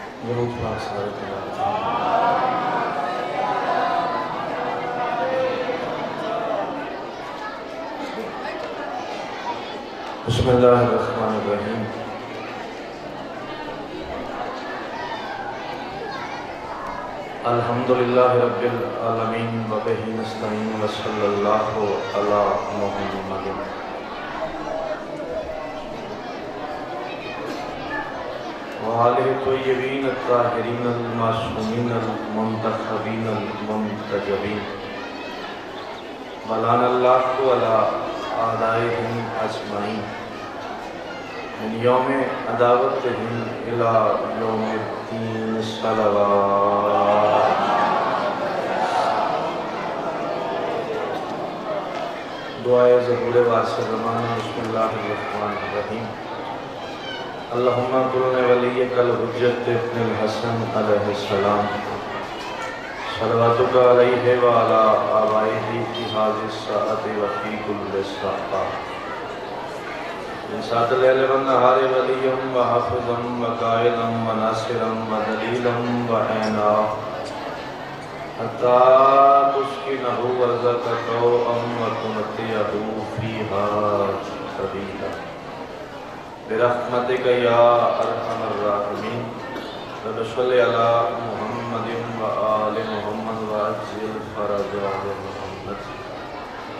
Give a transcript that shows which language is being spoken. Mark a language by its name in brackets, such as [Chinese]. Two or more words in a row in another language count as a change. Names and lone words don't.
[Urdu] درود پاک سارے تلاوت [Arabic] بسم اللہ الرحمن الرحیم الحمدللہ رب العالمین وبہ نستعین وصلی اللہ علی محمد وآلہ الطیبین الطاہرین المعصومین المنتخبین المنتجبین ولعن اللہ علی اعدائہم اجمعین من یوم عداوتہم الی یوم الدین صلوات [Urdu] دعائے ظہور واسع زمان [Arabic] بسم اللہ الرحمن الرحیم اللہم قرن ولیک الحجت ابن الحسن علیہ السلام صلواتک علیہ وعلا آبائہ فی حاضر الساعت وفی کل ساعت من ساعت اللیل والنہار ولیم وحافظم وقائدم وناصرم ودلیلم وعینا حتی تسکنہ ورزقک ام وتمتعہ فیہا سبیلا برحمتک یا ارحم الراحمین رب صلی علی محمد و آل محمد و عجل فرج آل محمد۔